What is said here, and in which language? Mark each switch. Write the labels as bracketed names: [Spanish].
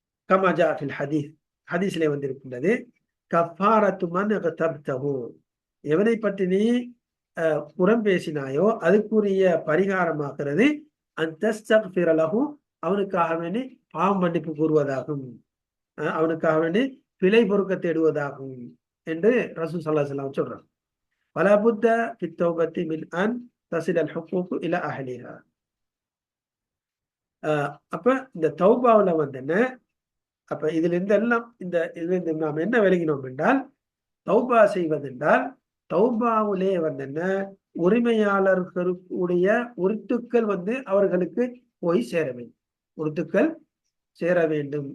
[Arabic] கமா ஜா ஃபில் ஹதீஸ், [Tamil] ஹதீஸ்ல வந்திருக்கின்றது, [Arabic] கஃபாரத்து மன் இக்தப்தஹு, [Tamil] எவனை பற்றி நீ புறம் பேசினாயோ அதுக்குரிய பரிகாரமாகிறது [Arabic] அன்தஸ்தக்ஃபிர லஹு, [Tamil] அவனுக்காக வேண்டி பாவ மன்னிப்பு கூறுவதாகும், அவனுக்காக வேண்டி பிழை பொறுக்க தேடுவதாகும் என்று ரசூல் ஸல்லல்லாஹு அலைஹி வஸல்லம் சொல்றாங்க. [Arabic] ولا بد في التوبة من أن تصل الحقوق إلى أهلها. [Tamil] அப்ப இந்த தௌபாவுல வந்து என்ன, அப்ப இதுல இருந்தெல்லாம் இதுல நாம் என்ன விளங்கினோம் என்றால், தௌபா செய்வதென்றால் தௌபாவிலே வந்து என்ன உரிமையாளர்களுடைய உருத்துக்கள் வந்து அவர்களுக்கு போய் சேர வேண்டும், உருத்துக்கள் சேர வேண்டும்.